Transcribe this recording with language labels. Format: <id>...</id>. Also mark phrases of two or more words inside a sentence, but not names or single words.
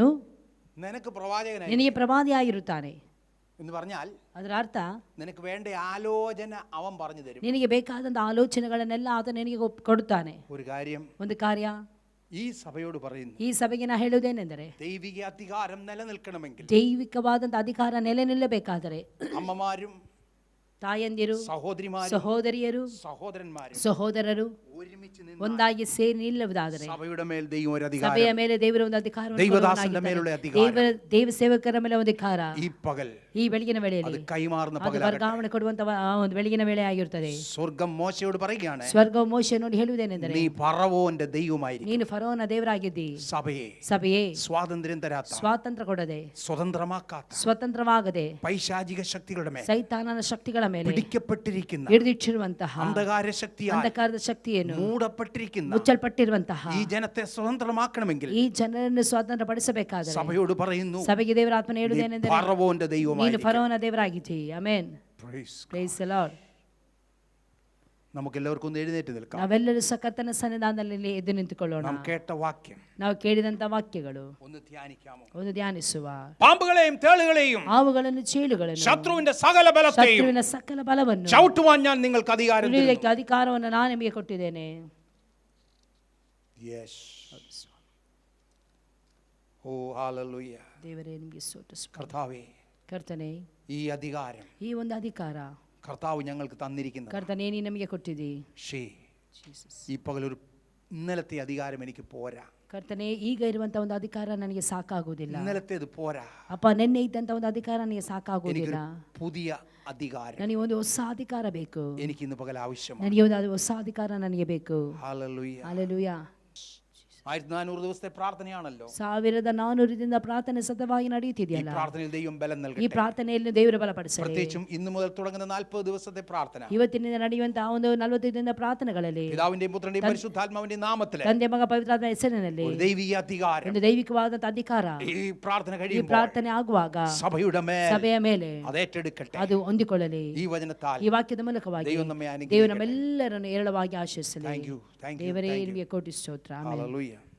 <ml>നിനക്ക് പ്രവാചകനായി,</ml> <kn>ನಿನಗೆ ಪ್ರವಾದಿಯಾಗಿರುತ್ತಾನೆ</kn> <ml>എന്ന് പറഞ്ഞാൽ,</ml> <kn>ಅದರ ಅರ್ಥ,</kn> <ml>നിനക്ക് വേണ്ട ആലോചന അവൻ പറഞ്ഞു തരും.</ml> <kn>ನಿನಗೆ ಬೇಕಾದಂಥ ಆಲೋಚನೆಗಳನ್ನೆಲ್ಲ ಆತ ನಿನಗೆ ಕೊಡುತ್ತಾನೆ.</kn> <ml>ഒരു കാര്യം</ml> <kn>ಒಂದು ಕಾರ್ಯ</kn> <ml>ഈ സഭയോട് പറയുന്നു,</ml> <kn>ಈ ಸಭೆಗೆ ನಾ ಹೇಳುವುದೇನೆಂದರೆ,</kn> <ml>ദൈവിക അധികാരം നിലനിൽക്കണമെങ്കിൽ,</ml> <kn>ದೈವಿಕವಾದಂಥ ಅಧಿಕಾರ ನೆಲೆ ನಿಲ್ಲಬೇಕಾದರೆ,</kn> <ml>അമ്മമാരും</ml> <kn>ತಾಯಂದಿರು,</kn> <ml>സഹോദരിമാരും</ml> <kn>ಸಹೋದರಿಯರು,</kn> <ml>സഹോദരന്മാരും</ml> <kn>ಸಹೋದರರು</kn> <ml>ഒരുമിച്ച് നിന്ന്</ml> <kn>ಒಂದಾಗಿ ಸೇರಿ ನಿಲ್ಲುವುದಾದರೆ,</kn> <ml>സഭയുടെ മേൽ ദൈവം ഒരു അധികാരം,</ml> <kn>ಸಭೆಯ ಮೇಲೆ ದೇವರ ಒಂದು ಅಧಿಕಾರ,</kn> <ml>ദൈവദാസന്റെ മേലുള്ള അധികാരം,</ml> <kn>ದೇವ ಸೇವಕರ ಮೇಲೆ ಒಂದು ಅಧಿಕಾರ</kn> <ml>ഈ പകൽ,</ml> <kn>ಈ ಬೆಳಗಿನ ವೇಳೆಯಲ್ಲಿ</kn> <ml>അത് കൈമാറുന്ന</ml> <kn>ಅದು</kn> <ml>പകലാകട്ടെ.</ml> <kn>ವರ್ಗಾವಣೆ ಕೊಡುವಂತ ಒಂದು ಬೆಳಗಿನ ವೇಳೆ ಆಗಿರುತ್ತದೆ.</kn> <ml>സ്വർഗം മോശയോട് പറയുകയാണ്,</ml> <kn>ಸ್ವರ್ಗವು ಮೋಶೆಯನ್ನು ಹೇಳುವುದೇನೆಂದರೆ,</kn> <ml>നീ ഫറവോന്റെ ദൈവമായിരിക്കും.</ml> <kn>ನೀನು ಫರೋನ ದೇವರಾಗಿದ್ದಿ.</kn> <ml>സഭയെ</ml> <kn>ಸ್ವಾತಂತ್ರ್ಯ</kn> <ml>സ്വാതന്ത്ര്യം തരാത്ത,</ml> <kn>ಸ್ವಾತಂತ್ರ್ಯ ಕೊಡದೆ,</kn> <ml>സ്വതന്ത്രമാക്കാത്ത,</ml> <kn>ಸ್ವತಂತ್ರವಾಗದೆ,</kn> <ml>പൈശാചിക ശക്തികളുടെ മേൽ,</ml> <kn>ಸೈತಾನನ ಶಕ್ತಿಗಳ ಮೇಲೆ</kn> <ml>പിടിക്കപ്പെട്ടിരിക്കുന്ന,</ml> <kn>ಹಿಡಿದಿಟ್ಟಿರುವಂತಹ</kn> <ml>അന്ധകാര ശക്തിയാൽ</ml> <kn>ಅಂಧಕಾರದ ಶಕ್ತಿಯನ್ನು</kn> <ml>മൂടപ്പെട്ടിരിക്കുന്ന</ml> <kn>ಮುಚ್ಚಲ್ಪಟ್ಟಿರುವಂತಹ</kn> <ml>ഈ ജനത്തെ സ്വതന്ത്രമാക്കണമെങ്കിൽ,</ml> <kn>ಈ ಜನರನ್ನು ಸ್ವಾತಂತ್ರ್ಯಪಡಿಸಬೇಕಾದರೆ,</kn> <ml>സഭയോട് പറയുന്നു,</ml> <kn>ಸಭೆಗೆ ದೇವರ ಆತ್ಮನ ಹೇಳುವುದೇನೆಂದರೆ,</kn> <ml>ഫറവോന്റെ</ml> <kn>ನೀನು</kn> <ml>ദൈവമായിരിക്കും.</ml> <kn>ಫರೋನ ದೇವರಾಗಿದ್ದೀ. ಆಮೆನ್.</kn> <en>Praise the Lord.</en> <ml>നമുക്ക് എല്ലാവർക്കും ഒന്ന് എഴുന്നേറ്റ് നിൽക്കാം.</ml> <kn>ನಾವೆಲ್ಲರೂ ಸಹ ಕರ್ತನ ಸನ್ನಿಧಾನದಲ್ಲಿ ಎದ್ದು ನಿಂತುಕೊಳ್ಳೋಣ.</kn> <ml>നാം കേട്ട വാക്യം</ml> <kn>ನಾವು ಕೇಳಿದಂತ ವಾಕ್ಯಗಳು</kn> <ml>ഒന്ന് ധ്യാനിക്കാമോ?</ml> <kn>ಒಂದು ಧ್ಯಾನಿಸುವ.</kn> <ml>പാമ്പുകളെയും തേളുകളെയും</ml> <kn>ಹಾವುಗಳನ್ನು, ಚೇಳುಗಳನ್ನು,</kn> <ml>ശത്രുവിന്റെ സകല ബലത്തെയും</ml> <kn>ಶತ್ರುವಿನ ಸಕಲ ಬಲವನ್ನು</kn> <ml>ചവിട്ടുവാൻ ഞാൻ നിങ്ങൾക്ക് അധികാരം തരുന്നു.</ml> <kn>ತುಳಿಯುವುದಕ್ಕೆ ಅಧಿಕಾರವನ್ನು ನಾನು ನಿಮಗೆ ಕೊಟ್ಟಿದ್ದೇನೆ.</kn> <en>Yes.</en> <ml>ഓ ഹല്ലേലൂയ.</ml> <kn>ದೇವರೇ ನಿಮಗೆ ಸ್ತೋತ್ರ.</kn> <ml>കർത്താവേ,</ml> <kn>ಕರ್ತನೇ,</kn> <ml>ഈ അധികാരം</ml> <kn>ಈ ಒಂದು ಅಧಿಕಾರ</kn> <ml>കർത്താവ് ഞങ്ങൾക്ക് തന്നിരിക്കുന്നു.</ml> <kn>ಕರ್ತನೇ ನೀ ನಮಗೆ ಕೊಟ್ಟಿದ್ದೀ.</kn> <ml>ഈ പകലൊരു ഇന്നലത്തെ അധികാരം എനിക്ക് പോരാ.</ml> <kn>ಕರ್ತನೇ, ಈಗ ಇರುವಂತ ಒಂದು ಅಧಿಕಾರ ನನಗೆ ಸಾಕಾಗುವುದಿಲ್ಲ.</kn> <ml>ഇന്നലത്തേത് പോരാ</ml> <kn>ಅಪ್ಪ, ನಿನ್ನೆ ಇದ್ದಂತ ಒಂದು ಅಧಿಕಾರ ನನಗೆ ಸಾಕಾಗುವುದಿಲ್ಲ.</kn> <ml>പുതിയ അധികാരം</ml> <kn>ನನಗೆ ಒಂದು ಹೊಸ ಅಧಿಕಾರ ಬೇಕು.</kn> <ml>എനിക്ക് ഇന്ന് പകൽ ആവശ്യമാണ്.</ml> <kn>ನನಗೆ ಒಂದು ಹೊಸ ಅಧಿಕಾರ ನನಗೆ ಬೇಕು.</kn> <ml>ഹല്ലേലൂയ.</ml> <kn>ಹಲ್ಲೆಲೂಯಾ.</kn> <ml>1400 ദിവസത്തെ പ്രാർത്ഥനയാണല്ലോ.</ml> <kn>1400 ಪ್ರಾರ್ಥನೆ ಸತತವಾಗಿ</kn> <ml>ഈ</ml> <kn>ನಡೆಯುತ್ತಿದೆಯಲ್ಲ.</kn> <ml>പ്രാർത്ഥനയിൽ ദൈവം ബലം</ml> <kn>ಈ</kn> <ml>നൽകട്ടെ.</ml> <kn>ಪ್ರಾರ್ಥನೆಯಲ್ಲಿ ದೇವರು ಬಲಪಡಿಸಲಿ.</kn> <ml>പ്രത്യേകിച്ചും ഇന്നു മുതൽ തുടങ്ങുന്ന 40 ദിവസത്തെ പ്രാർത്ഥന</ml> <kn>ಇವತ್ತಿನಿಂದ ನಡೆಯುವಂತಹ ಒಂದು 45 ದಿನದ ಪ್ರಾರ್ಥನೆಗಳಲ್ಲಿ</kn> <ml>പിതാവിന്റെയും പുത്രന്റെയും പരിശുദ്ധാത്മാവിന്റെയും നാമത്തിൽ</ml> <kn>ತಂದೆ, ಮಗ, ಪವಿತ್ರಾತ್ಮನ ಹೆಸರಿನಲ್ಲಿ</kn> <ml>ഒരു ദൈവിക അധികാരം,</ml> <kn>ಒಂದು ದೈವಿಕವಾದಂತಹ ಅಧಿಕಾರ</kn> <ml>ഈ പ്രാർത്ഥന</ml> <kn>ಈ</kn> <ml>കഴിയുമ്പോൾ</ml> <kn>ಪ್ರಾರ್ಥನೆ ಆಗುವಾಗ</kn> <ml>സഭയുടെ മേൽ</ml> <kn>ಸಭೆಯ ಮೇಲೆ</kn> <ml>അത് ഏറ്റെടുക്കട്ടെ.</ml> <kn>ಅದು ಹೊಂದಿಕೊಳ್ಳಲಿ.</kn> <ml>ഈ വചനത്താൽ</ml> <kn>ಈ ವಾಕ್ಯದ ಮೂಲಕವಾಗಿ</kn> <ml>ദൈവം നമ്മെ</ml> <kn>ದೇವರು</kn> <ml>അനുഗ്രഹിക്കട്ടെ.</ml> <kn>ನಮ್ಮೆಲ್ಲರನ್ನು ಏರಳವಾಗಿ ಆಶೀರ್ವದಿಸಲಿ.</kn> <en>Thank you.</en> <kn>ದೇವರೇ ನಿಮಗೆ ಕೋಟಿ ಸ್ತೋತ್ರ. ಆಮೆನ್.</kn> <en>Hallelujah.</en>